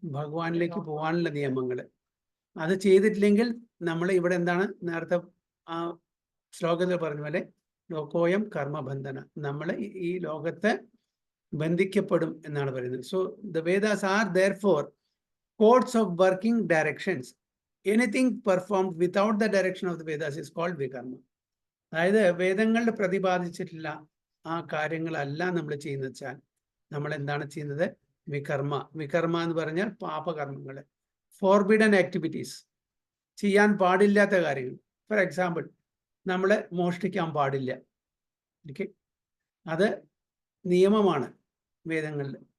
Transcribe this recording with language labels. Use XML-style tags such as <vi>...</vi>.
<ml>ഭഗവാനിലേക്ക് പോകാനുള്ള നിയമങ്ങൾ. അത് ചെയ്തിട്ടില്ലെങ്കിൽ നമ്മൾ ഇവിടെ എന്താണ്, നേരത്തെ ആ ശ്ലോകത്തിൽ പറഞ്ഞ പോലെ ലോകോയം കർമ്മബന്ധന, നമ്മൾ ഈ ലോകത്തെ ബന്ധിക്കപ്പെടും എന്നാണ് പറയുന്നത്.</ml> <en>So the Vedas are therefore codes of working directions. Anything performed without the direction of the Vedas is called vikarma.</en> <ml>അതായത് വേദങ്ങളിൽ പ്രതിപാദിച്ചിട്ടുള്ള ആ കാര്യങ്ങളല്ല നമ്മൾ ചെയ്യുന്നത് വെച്ചാൽ നമ്മൾ എന്താണ് ചെയ്യുന്നത്? വികർമ്മ എന്ന് പറഞ്ഞാൽ പാപകർമ്മങ്ങൾ,</ml> <en>forbidden activities,</en> <ml>ചെയ്യാൻ പാടില്ലാത്ത കാര്യങ്ങൾ. ഫോർ എക്സാമ്പിൾ, നമ്മൾ മോഷ്ടിക്കാൻ പാടില്ല. ഓക്കെ, അത് നിയമമാണ് വേദങ്ങളിൽ.</ml>